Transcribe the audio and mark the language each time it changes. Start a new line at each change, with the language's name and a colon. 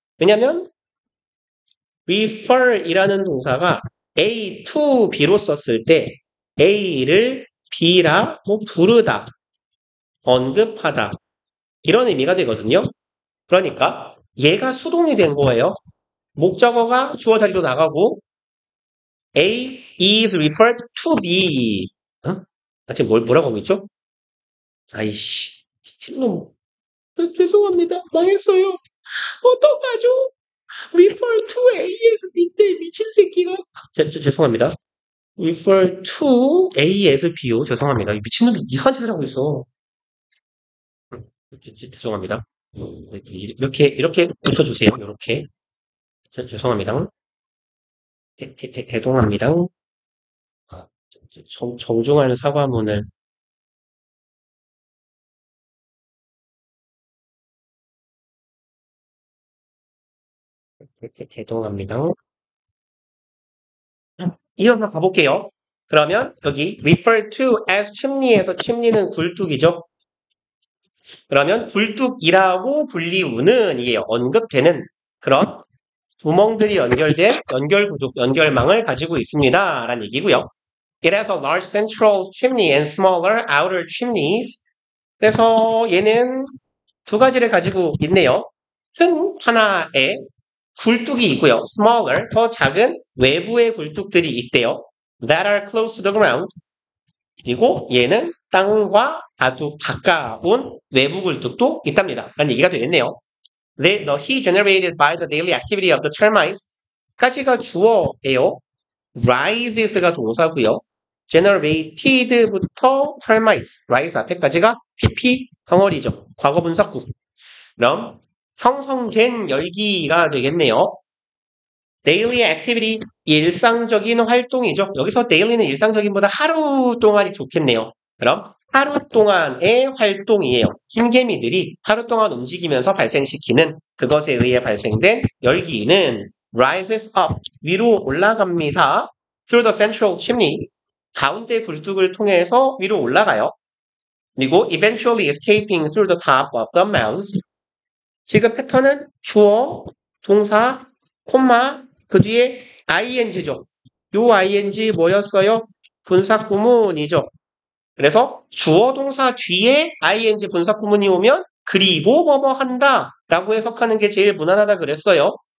Korean: 왜냐면 refer이라는 동사가 A to B로 썼을 때 A를 B라 뭐 부르다, 언급하다 이런 의미가 되거든요. 그러니까 얘가 수동이 된 거예요. 목적어가 주어 자리로 나가고
English: A is referred to be.
Korean: 어? 아, 지금 뭐라고 하고 있죠? 아이씨, 미친놈. 죄송합니다. 망했어요. 어떡하죠? refer to A에서 B인데 미친 새끼가. 죄송합니다. refer to A에서 B요. 죄송합니다. 이 미친놈이 이상한 짓을 하고 있어. 죄송합니다. 이렇게 고쳐주세요. 이렇게. 죄송합니다. 대동합니다. 아, 정중한 사과문을. 대동합니다. 이어서 가볼게요. 그러면 여기
English: refer to as
Korean: 침리에서 침리는 굴뚝이죠. 그러면 굴뚝이라고 불리우는 이게 언급되는 그런 구멍들이 연결된 연결구조, 연결망을 가지고 있습니다. 라는 얘기고요.
English: It has a large central chimney and smaller outer chimneys.
Korean: 그래서 얘는 두 가지를 가지고 있네요. 큰 하나에 굴뚝이 있고요. smaller, 더 작은 외부의 굴뚝들이 있대요.
English: That are close to the ground.
Korean: 그리고 얘는 땅과 아주 가까운 외부 굴뚝도 있답니다. 라는 얘기가 되겠네요.
English: The heat generated by the daily activity of the termites.
Korean: 까지가 주어예요. rises가 동사고요. generated부터 termites, rise 앞에까지가 PP 덩어리죠. 과거 분사구. 그럼 형성된 열기가 되겠네요.
English: daily activity,
Korean: 일상적인 활동이죠. 여기서 daily는 일상적인보다 하루 동안이 좋겠네요. 그럼 하루 동안의 활동이에요. 흰개미들이 하루 동안 움직이면서 발생시키는 그것에 의해 발생된 열기는
English: rises up,
Korean: 위로 올라갑니다.
English: through the central chimney,
Korean: 가운데 굴뚝을 통해서 위로 올라가요.
English: 그리고 eventually escaping through the top of the mounds.
Korean: 지금 패턴은 주어, 동사, 콤마, 그 뒤에 ing죠. 요 ing 뭐였어요? 분사구문이죠. 그래서 주어 동사 뒤에 ing 분사구문이 오면 그리고 뭐뭐 한다 라고 해석하는 게 제일 무난하다 그랬어요.